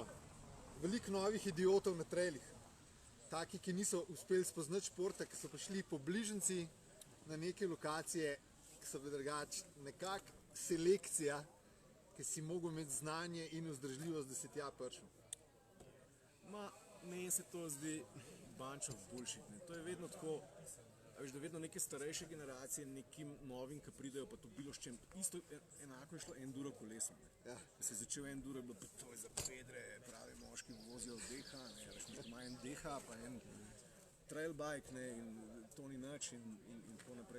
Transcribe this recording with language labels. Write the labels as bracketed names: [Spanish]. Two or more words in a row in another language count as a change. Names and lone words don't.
[Slovenian] Veliko novih idiotov na trailih. Taki, ki niso uspeli spoznati športa, ki so prišli po bližnjici na neke lokacije, ki so bili drugače nekak selekcija, ki si mogel imeti znanje in vzdržljivost, da si tja prišel. Meni se to zdi [English] bunch of bullshit. [Slovenian] Ne. To je vedno tako, veš, da vedno neke starejše generacije nekim novim, ki pridejo, pa to bilo s čem. Isto enako je šlo enduro kolesom. Ja. Da se je začel enduro, je bilo pa to je za pedre, pravi moški vozijo DH, ne, veš, ima en DH, pa en [English] trail bike, [Slovenian] ne, in to ni nič in tako naprej.